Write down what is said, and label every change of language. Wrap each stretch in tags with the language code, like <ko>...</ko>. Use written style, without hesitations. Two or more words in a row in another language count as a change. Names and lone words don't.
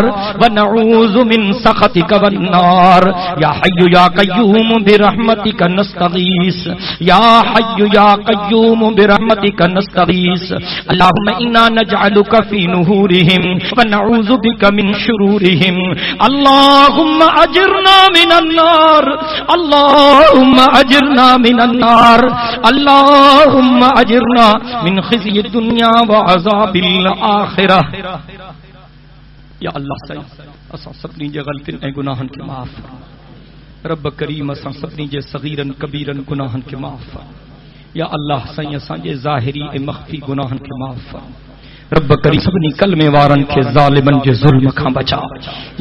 <ar>ونعوذ من سخطك والنار يا حي يا قيوم برحمتك نستغيث يا حي يا قيوم برحمتك نستغيث اللهم إنا نجعلك في نهورهم ونعوذ بك من شرورهم اللهم أجرنا من النار اللهم أجرنا من النار اللهم أجرنا من خزي الدنيا وعذاب الآخرة</ar> <sd>یا اللہ سائیں اساں سبنی جے غلطین اے گناہن کے معاف رب کریم اساں سبنی جے صغیرن کبیرن گناہن کے معاف یا اللہ سائیں اساں جے ظاہری اے مخفی گناہن کے معاف رب کریم سبنی کلمے وارن کے ظالمن جے ظلم کھاں بچا</sd>